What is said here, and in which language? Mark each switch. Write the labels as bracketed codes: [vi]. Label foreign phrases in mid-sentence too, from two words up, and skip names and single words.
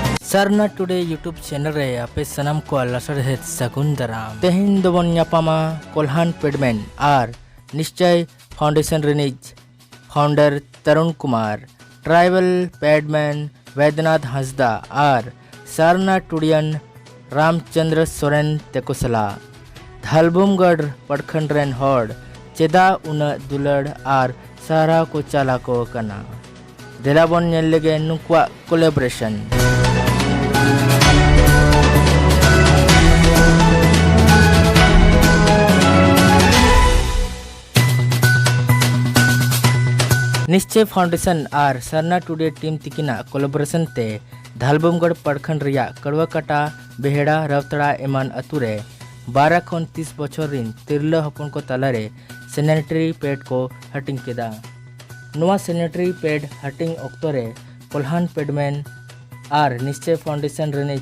[sat] सरना टुडे यूट्यूब चैनल रे आपे सनम को लसड़े सगुन दाराम तेहिन दोबन ᱧᱟᱯᱟᱢᱟ कोल्हान पेडमैन और निश्चय फाउंडेशन रिनिज फाउंडर तरुण कुमार ट्राइबल पैडमैन वैद्यनाथ हंसदा और सरना टुडियन रामचंद्र सोरेन तेकुसला धालबुमगढ़ पड़खंड रेन होड़ चेदा उन दुलड़ और सारा को चाला को कना देलाबन नेल लगे नुकुआ कोलेब्रेशन निश्चय फाउंडेशन और सरना टुडे टीम तिकिना कोलेब्रेशन ते धालबुमगढ़ पड़खंड रिया कड़वाकाटा बेहेड़ा रवतड़ा एमान अतुरे 12 खन 30 बछर रिन तिरला हपन को तलारे [en] sanitary pad [sat] को हटिंग केदा नोआ [en] sanitary pad [sat] हटिंग ऑक्टोरे कोल्हान पेडमैन और निश्चय फाउंडेशन रिनिज